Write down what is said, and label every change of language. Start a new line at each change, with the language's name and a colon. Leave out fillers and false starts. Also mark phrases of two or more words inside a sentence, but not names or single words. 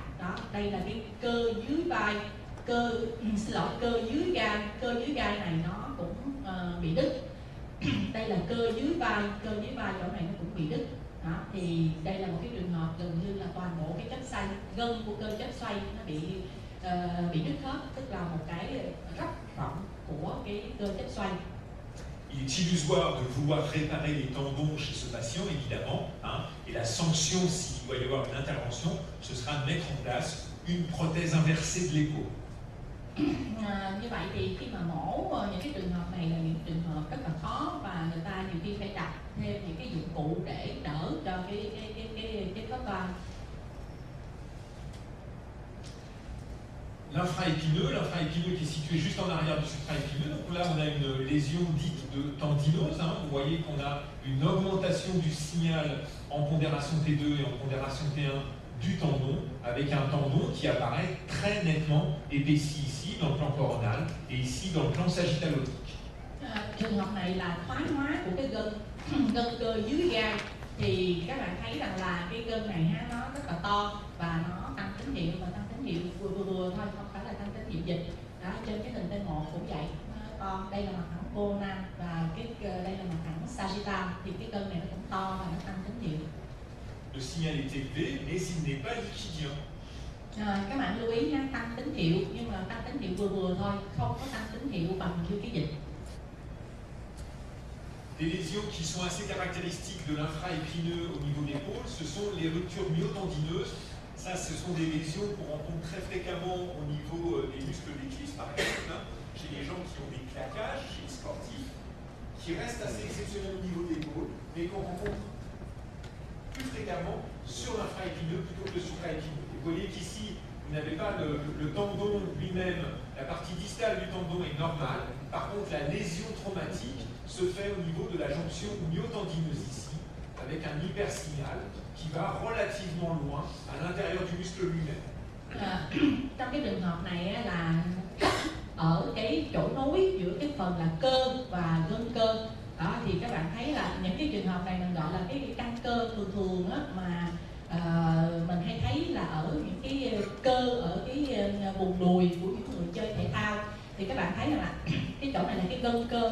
Vietnamese: Đó, đây là cái cơ dưới vai, cơ dưới gai này nó cũng bị đứt. Đây là cơ dưới vai chỗ này nó cũng bị đứt. Đó, thì đây là một cái trường hợp gần như là toàn bộ cái chất xoay, gân của cơ chất xoay nó bị đứt hết, tức là một cái rất rộng của cái cơ chất xoay.
French: Il est illusoire de vouloir réparer les tendons chez ce patient, évidemment, et la sanction, s'il doit y avoir une intervention, ce sera de mettre en place une prothèse inversée de l'épaule.
Vietnamese: Như vậy thì khi mà mổ những cái trường hợp này là những trường hợp rất là khó, và người ta nhiều khi phải đặt thêm những cái dụng cụ để đỡ cho cái khớp vai.
French: L'infraépineux qui est situé juste en arrière du supraépineux. Donc là, on a une lésion dite de tendinose. Vous voyez qu'on a une augmentation du signal en pondération T2 et en pondération T1 du tendon, avec un tendon qui apparaît très nettement épaissi ici dans le plan coronal et ici dans le plan sagittalotique.
Vietnamese: Trường hợp này là thoái hóa của cái gân cơ dưới gai, thì các bạn thấy rằng là cái gân này nó rất là to và nó tăng tín hiệu, và tăng tín hiệu vừa thôi, không phải là tăng tín hiệu dịch. Đó, trên cái hình T1 cũng vậy, to. Đây là mặt thẳng coronal và đây là mặt thẳng sagittal, thì cái gân này nó cũng to và nó tăng tín hiệu.
French: Le signal est élevé, mais il n'est pas liquidien.
Vietnamese: Các bạn lưu ý nha, tăng tín hiệu nhưng mà tăng tín hiệu vừa thôi, không có tăng tín hiệu bằng như cái dịch.
French: Des lésions qui sont assez caractéristiques de l'infraépineux au niveau de l'épaule, ce sont les ruptures myotendineuses. Ça, ce sont des lésions qu'on rencontre très fréquemment au niveau des muscles des cuisses, par exemple, chez les gens qui ont des claquages, chez les sportifs, qui restent assez exceptionnels au niveau de l'épaule, mais qu'on rencontre plus fréquemment sur l'infraépineux plutôt que le supraépineux. Vous voyez qu'ici, vous n'avez pas le tendon lui-même, la partie distale du tendon est normale. Par contre, la lésion traumatique se fait au niveau de la jonction myotendineuse ici, avec un hypersignal qui va relativement loin à l'intérieur du muscle lui-même.
Vietnamese: Trong cái trường hợp này là ở cái chỗ phần là cơ và gân cơ. Đó thì các bạn thấy là những cái trường hợp này mình gọi là cái căng cơ. Thường thường á, mà mình hay thấy là ở những cái cơ ở cái vùng đùi của những người chơi thể thao, thì các bạn thấy là cái chỗ này là cái gân cơ.